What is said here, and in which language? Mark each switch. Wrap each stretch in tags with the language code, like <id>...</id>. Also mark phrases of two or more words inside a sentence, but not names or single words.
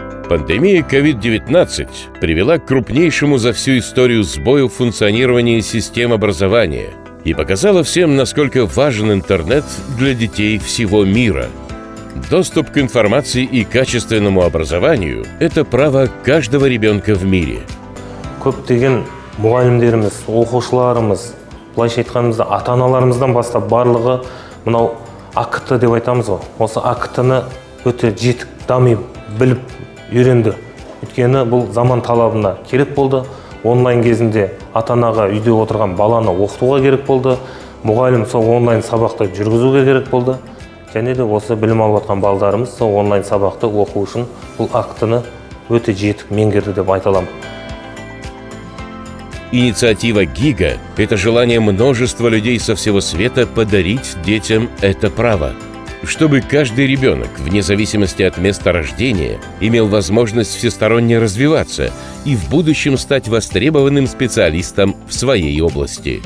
<ru>Пандемия COVID-19 привела к крупнейшему за всю историю сбою в функционировании систем образования и показала всем, насколько важен интернет для детей всего мира. Доступ к информации и качественному образованию – это право каждого ребенка в мире.</ru> <kk>Көптеген мұғалімдеріміз, оқушыларымыз, былайша айтқанымызда ата-аналарымыздан бастап барлығы мынау АКТ деп айтамыз ғой. Осы АКТ-ны өте жетік дами біліп үйренді. Өйткені бұл заман талабына керек болды. Онлайн кезінде ата-анаға үйде отырған баланы оқытуға керек болды. Мұғалім сол онлайн сабақты жүргізуге керек болды. Және де осы білім алып жатқан балдарымыз сол онлайн сабақты оқу үшін бұл АКТ-ны өте жетік меңгерді деп айта аламын.</kk> <ru>Инициатива ГИГа – это желание множества людей со всего света подарить детям это право, чтобы каждый ребенок, вне зависимости от места рождения, имел возможность всесторонне развиваться и в будущем стать востребованным специалистом в своей области.</ru>